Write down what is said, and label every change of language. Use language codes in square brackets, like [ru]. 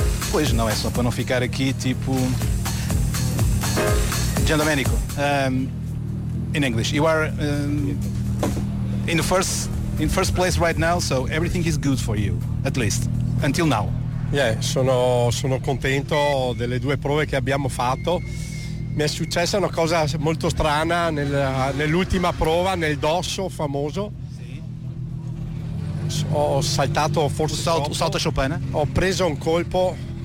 [pt] Pois não, é só para não ficar aqui tipo. Gian Domenico. [en] In English, you are in the first place right now, so everything is good for you, at least until now. [it] Yeah, sono contento delle due prove che abbiamo fatto. Mi è successa una cosa molto strana nell'ultima prova, nel dosso famoso. Sì. Ho saltato forse il salto a Chopana. Ho preso un colpo.